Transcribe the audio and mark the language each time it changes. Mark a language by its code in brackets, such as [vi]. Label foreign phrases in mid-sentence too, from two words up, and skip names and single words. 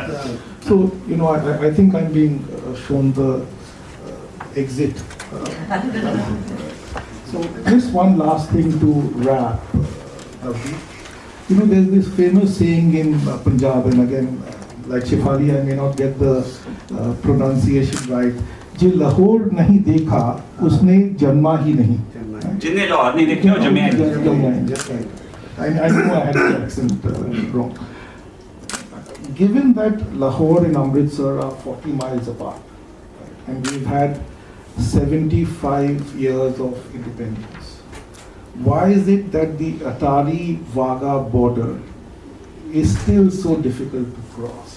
[en] So, I think I'm being shown the exit. So just one last thing to wrap. There's this famous saying in Punjab, and again, like Shefali, I may not get the pronunciation right. [pa] "ਜੇ Lahore ਨਹੀਂ ਦੇਖਾ, ਉਸਨੇ ਜਨਮਾ ਹੀ ਨਹੀਂ." ਜਿੰਨੇ Lahore ਨਹੀਂ ਦੇਖੀ, ਉਹ ਜੰਮਿਆ ਹੀ ਨਹੀਂ. [en] Just right. I know I had the accent wrong. Given that Lahore and Amritsar are 40 miles apart, right, and we've had 75 years of independence, why is it that the Atari-Wagah border is still so difficult to cross?